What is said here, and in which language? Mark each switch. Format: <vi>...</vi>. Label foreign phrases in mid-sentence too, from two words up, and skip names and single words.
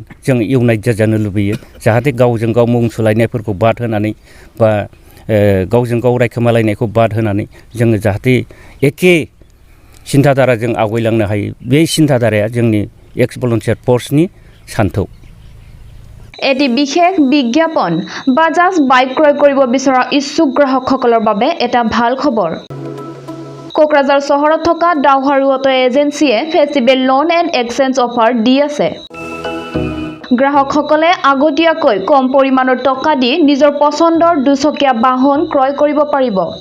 <brx>जों इउनाइट जाजानो लुबैयो जाहाथे गावजों गाव मुं सोलायनायफोरखौ बाद होनानै बा गावजों गाव रायखोमालायनायखौ बाद होनानै जोङो जाहाथे एखे सिन्थाधाराजों आवगायलांनो हायो। बे सिन्थाधाराया जोंनि</brx> <en>ex volunteer</en> <brx>फर्सनि सान्थौ।</brx> <as>এটি বিশেষ বিজ্ঞাপন বাজাজ বাইক ক্ৰয় কৰিব বিচৰা ইচ্ছুক গ্ৰাহকসকলৰ বাবে এটা ভাল খবৰ। কোকৰাঝাৰ চহৰত থকা ডাউহাৰু অটো এজেন্সিয়ে</as> <en>festival loan and exchange offer</en> <as>দি আছে। গ্ৰাহকসকলে আগতীয়াকৈ কম পৰিমাণৰ টকা দি নিজৰ পচন্দৰ দুচকীয়া বাহন ক্ৰয় কৰিব পাৰিব।</as>